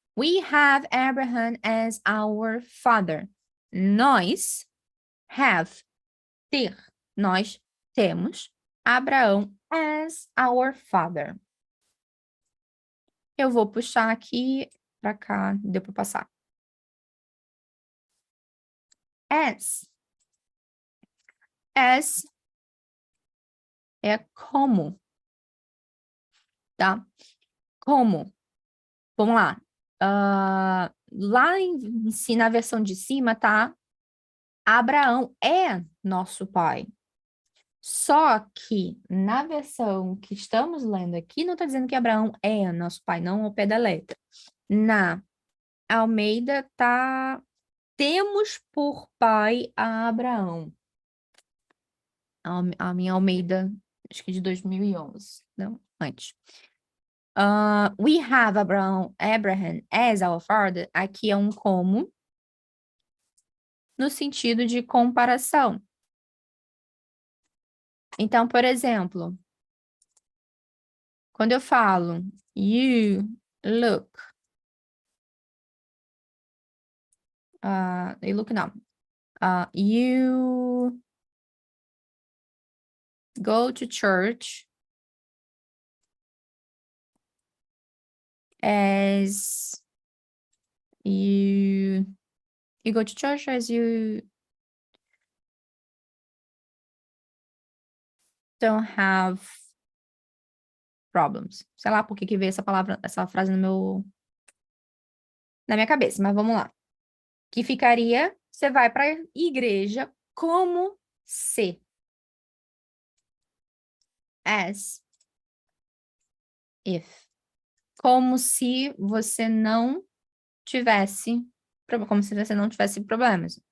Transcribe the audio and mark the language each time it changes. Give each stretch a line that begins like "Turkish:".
English: We have Abraham as our father.
Portuguese: Nós
English: have,
Portuguese: ter. Nós temos Abraão
English: as our father.
Portuguese: Eu vou puxar aqui para cá, deu para passar.
English: As. As
Portuguese: é como, tá? Como. Vamos lá. Lá em si, na versão de cima, tá? Abraão é nosso pai. Só que na versão que estamos lendo aqui, não está dizendo que Abraão é nosso pai, não ao pé da letra. Na Almeida tá temos por pai a Abraão. A minha Almeida, acho que de 2011, não, antes.
English: We have Abraham as our father.
Portuguese: Aqui é um como, no sentido de comparação. Então, por exemplo, quando eu falo
English: you look, you look
Portuguese: não,
English: you go to church as you go to church as you don't have problems.
Portuguese: Sei lá por que veio essa palavra, essa frase na minha cabeça, mas vamos lá. Que ficaria, você vai para a igreja como se.
English: As if.
Portuguese: Como se você não tivesse, como se você não tivesse problemas.